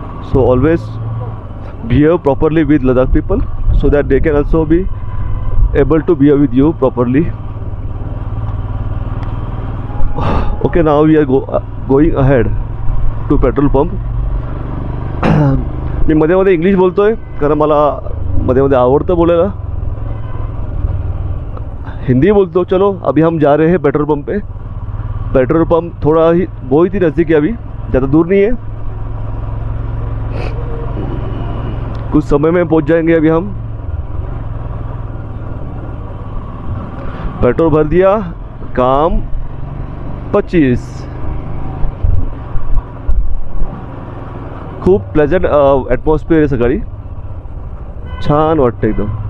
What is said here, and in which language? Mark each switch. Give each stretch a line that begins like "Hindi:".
English: So always behave properly with Ladakh people so that they can also be able to behave with you properly. Okay, now we are going ahead to petrol pump.
Marathi: मी मध्ये मध्ये English बोलतोय कारण मला मध्ये मध्ये आवडतं बोलायला.
Hindi: हिंदी बोलते हो. चलो अभी हम जा रहे हैं पेट्रोल पंप पे. पेट्रोल पंप थोड़ा ही बहुत ही नज़दीक है, अभी ज़्यादा दूर नहीं है. कुछ समय में पहुंच जाएंगे. अभी हम पेट्रोल भर दिया, काम 25.
Marathi: खूप प्लेजंट ॲटमॉस्फिअर आहे सकाळी, छान वाटतं एकदम.